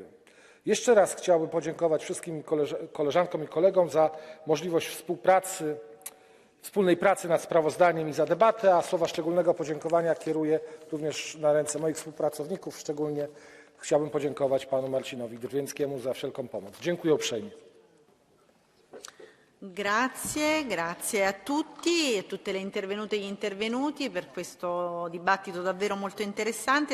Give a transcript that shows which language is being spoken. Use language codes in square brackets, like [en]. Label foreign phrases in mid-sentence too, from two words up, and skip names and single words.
[pl] Jeszcze raz chciałbym podziękować wszystkim koleżankom i kolegom za możliwość wspólnej pracy nad sprawozdaniem i za debatę, a słowa szczególnego podziękowania kieruję również na ręce moich współpracowników. Szczególnie chciałbym podziękować panu Marcinowi Drwieckiemu za wszelką pomoc. Dziękuję uprzejmie. [it] Grazie a tutti e tutte le intervenute e gli intervenuti per questo dibattito davvero molto interessante.